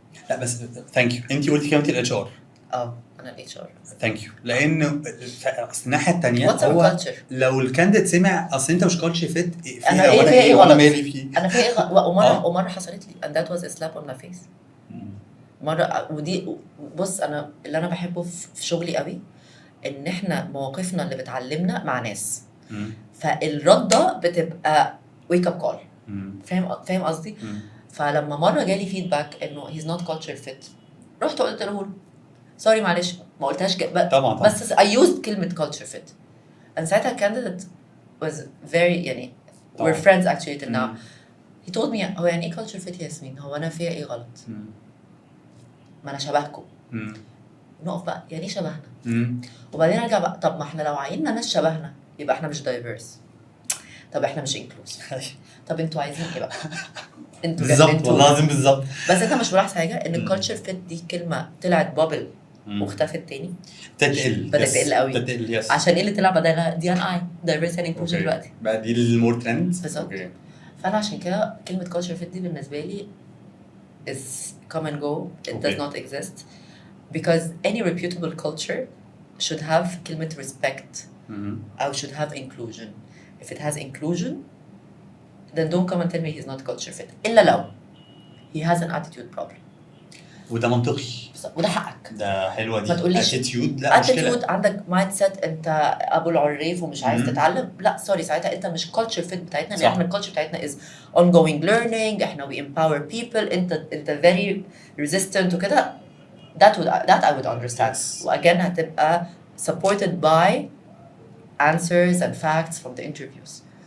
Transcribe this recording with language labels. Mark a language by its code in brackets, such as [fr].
[ar] لا بس ثانك يو انت قلتي كلمه الاتش ار. انا الاتش ار. ثانك يو لان الناحيه الثانيه هو لو الكانديديت سمع اصل انت مش كالتشر فيت انا ايه وانا مالي فيه انا في ايه ومره حصلت لي [en] and that was a slap on my face. [ar] مره ودي بص انا اللي انا بحبه في شغلي قوي ان احنا مواقفنا اللي بتعلمنا مع ناس فالرده بتبقى [en] wake up call. [ar] فاهم قصدي؟ فلما مره جالي فيدباك انه [en] he's not culture fit [ar] رحت قلت له سوري معلش ما قلتهاش طبعا [en] بس I used كلمه culture fit and ساعتها candidate was very يعني we're friends actually till now. he told me [ar] هو يعني ايه culture fit يا ياسمين؟ هو انا فيها ايه غلط؟ ما انا شبهكم. نقف بقى يعني ايه شبهنا؟ وبعدين ارجع بقى طب ما احنا لو عيننا ناس شبهنا يبقى احنا مش diverse. طب احنا مش inclusive. طب انتوا عايزين ايه بقى؟ انتوا بالظبط والله العظيم بالظبط. بس انت مش ملاحظ حاجه ان الكالتشر فيت دي كلمه طلعت بابل واختفت تاني بدات تقل قوي عشان ايه اللي طلع بدلها [en] D&I diversity and inclusion [ar] دلوقتي بقى دي المور ترند. بالظبط. فانا عشان كده كلمه كالتشر فيت دي بالنسبه لي [en] is come and go. It does not exist because any reputable culture should have كلمه respect or should have inclusion. If it has inclusion then don't come and tell me he's not culture fit إلا لو he has an attitude problem. [ar] وده منطقي وده حقك. ده حلوة دي. ما تقوليش attitude لا مشكلة. attitude عندك mindset انت ابو العريف ومش عايز تتعلم لا سوري ساعتها انت مش culture fit بتاعتنا. لان احنا الculture بتاعتنا [en] is ongoing learning. احنا we empower people. [ar] انت [en] very resistant [ar] وكده. [en] that I would understand. [ar] واجين هتبقى [en] supported by answers and facts from the interviews.